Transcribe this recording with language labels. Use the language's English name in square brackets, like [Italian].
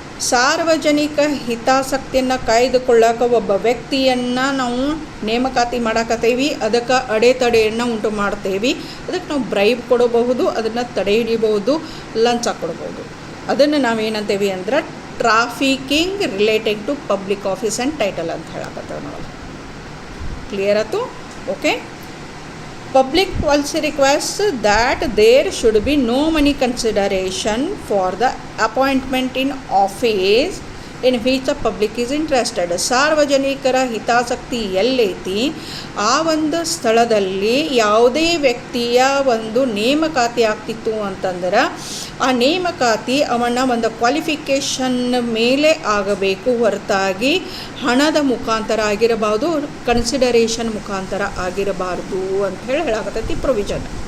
[Kannada] ಸಾರ್ವಜನಿಕ ಹಿತಾಸಕ್ತಿಯನ್ನು ಕಾಯ್ದುಕೊಳ್ಳೋಕೆ ಒಬ್ಬ ವ್ಯಕ್ತಿಯನ್ನು ನಾವು ನೇಮಕಾತಿ ಮಾಡಾಕತ್ತೇವಿ, ಅದಕ್ಕೆ ಅಡೆತಡೆಯನ್ನು ಉಂಟು ಮಾಡ್ತೇವೆ. ಅದಕ್ಕೆ ನಾವು ಬ್ರೈಬ್ ಕೊಡಬಹುದು, ಅದನ್ನು ತಡೆ ಹಿಡಿಬಹುದು, ಲಂಚ ಕೊಡ್ಬೋದು. ಅದನ್ನು ನಾವೇನಂತೇವಿ ಅಂದ್ರೆ [English] trafficking related to public office and title [Kannada] ಅಂತ ಹೇಳಕತ್ತೇವೆ ನಾವು. ಕ್ಲಿಯರ್ ಆಯ್ತು? [English] Okay, public policy requires that there should be no money consideration for the appointment in office in which the public is interested. [Kannada] ಸಾರ್ವಜನಿಕರ ಹಿತಾಸಕ್ತಿ ಎಲ್ಲೈತಿ ಆ ಒಂದು ಸ್ಥಳದಲ್ಲಿ ಯಾವುದೇ ವ್ಯಕ್ತಿಯ ಒಂದು ನೇಮಕಾತಿ ಆಗ್ತಿತ್ತು ಅಂತಂದ್ರೆ ಆ ನೇಮಕಾತಿ ಅವನ ಒಂದು ಕ್ವಾಲಿಫಿಕೇಷನ್ ಮೇಲೆ ಆಗಬೇಕು ಹೊರತಾಗಿ ಹಣದ ಮುಖಾಂತರ ಆಗಿರಬಾರ್ದು, ಕನ್ಸಿಡರೇಷನ್ ಮುಖಾಂತರ ಆಗಿರಬಾರ್ದು ಅಂತ ಹೇಳಿ ಹೇಳಾಕತ್ತೈತಿ ಪ್ರೊವಿಷನ್.